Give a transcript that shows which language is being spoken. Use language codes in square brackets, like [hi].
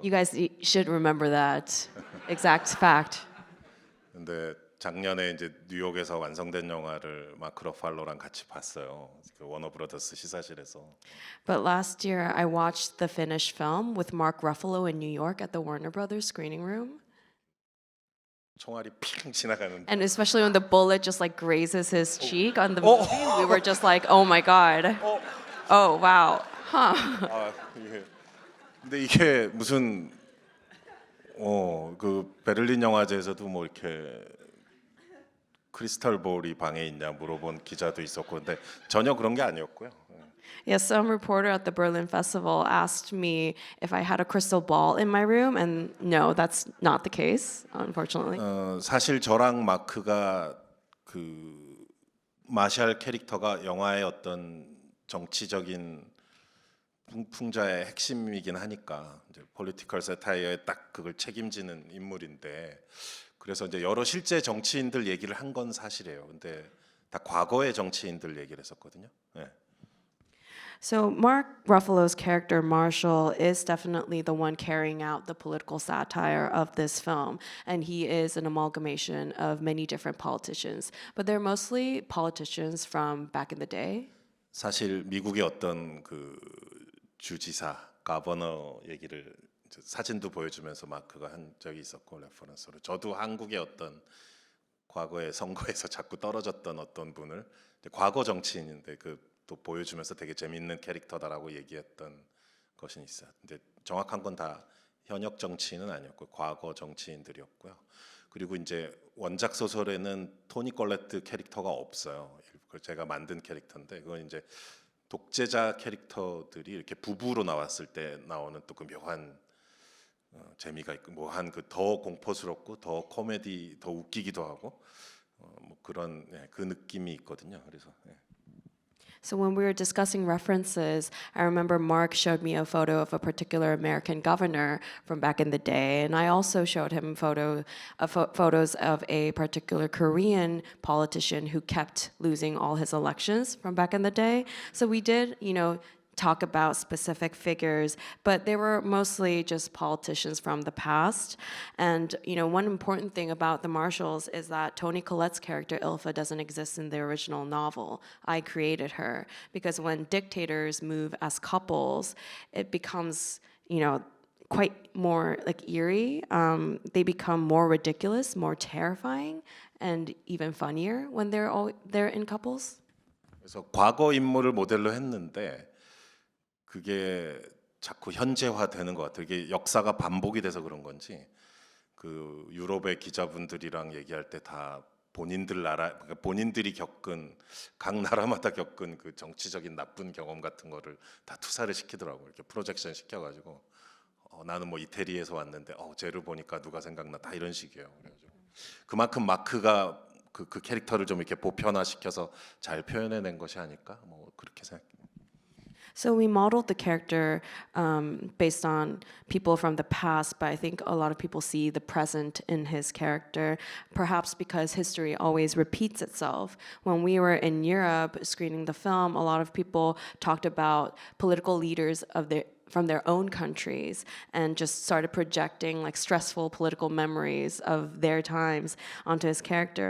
[en] You guys should remember that exact fact. [ko] 근데 작년에 이제 뉴욕에서 완성된 영화를 마크 러팔로랑 같이 봤어요. 그 워너 브라더스 시사실에서. [en] But last year, I watched the finished film with Mark Ruffalo in New York at the Warner Brothers screening room. [ko] 총알이 핑 지나가는데. [en] And especially when the bullet just like grazes his cheek on the movie, we were just like, oh my God. Oh, wow. Huh. [ko] 아, 근데 이게 무슨 그 베를린 영화제에서도 뭐 이렇게 크리스탈 볼이 방에 있냐 물어본 기자도 있었고 근데 전혀 그런 게 아니었고요. [en] Yes, some reporter at the Berlin Festival asked me if I had a crystal ball in my room, and no, that's not the case, unfortunately. [ko] 사실 저랑 마크가 그 마샬 캐릭터가 영화의 어떤 정치적인 풍자의 핵심이긴 하니까 이제 폴리티컬 세타이어에 딱 그걸 책임지는 인물인데 그래서 이제 여러 실제 정치인들 얘기를 한 건 사실이에요. 근데 다 과거의 정치인들 얘기를 했었거든요. 네. [en] So Mark Ruffalo's character Marshall is definitely the one carrying out the political satire of this film, and he is an amalgamation of many different politicians, but they're mostly politicians from back in the day. [ko] 사실 미국의 어떤 그 주지사, 가버너 얘기를 사진도 보여주면서 마크가 한 적이 있었고 레퍼런스로 저도 한국의 어떤 과거의 선거에서 자꾸 떨어졌던 어떤 분을 과거 정치인인데 그 또 보여주면서 되게 재밌는 캐릭터다라고 얘기했던 것이 있어요. 근데 정확한 건 다 현역 정치인은 아니었고 과거 정치인들이었고요. 그리고 이제 원작 소설에는 토니 걸레트 캐릭터가 없어요. 그걸 제가 만든 캐릭터인데 그건 이제 독재자 캐릭터들이 이렇게 부부로 나왔을 때 나오는 또 그 묘한 재미가 있고 묘한 그 더 공포스럽고 더 코미디 더 웃기기도 하고 뭐 그런 그 느낌이 있거든요. 그래서. [en] So when we were discussing references, I remember Mark showed me a photo of a particular American governor from back in the day, and I also showed him photos of a particular Korean politician who kept losing all his elections from back in the day. So we did, talk about specific figures, but they were mostly just politicians from the past. And one important thing about the Marshalls is that Toni Collette's character Ilfa doesn't exist in the original novel. I created her because when dictators move as couples, it becomes quite more like eerie. They become more ridiculous, more terrifying, and even funnier when they're in couples. [ko] 그래서 과거 인물을 모델로 했는데 그게 자꾸 현재화되는 것 같아요. 이게 역사가 반복이 돼서 그런 건지 그 유럽의 기자분들이랑 얘기할 때 다 본인들 나라, 그러니까 본인들이 겪은 각 나라마다 겪은 그 정치적인 나쁜 경험 같은 거를 다 투사를 시키더라고요. 이렇게 프로젝션 시켜가지고 나는 뭐 이태리에서 왔는데 쟤를 보니까 누가 생각나 다 이런 식이에요. 그래가지고 그만큼 마크가 그 캐릭터를 좀 이렇게 보편화시켜서 잘 표현해낸 것이 아닐까 뭐 그렇게 생각해요. [en] So we modeled the character based on people from the past, but I think a lot of people see the present in his character, perhaps because history always repeats itself. When we were in Europe screening the film, a lot of people talked about political leaders from their own countries and just started projecting like stressful political memories of their times onto his character.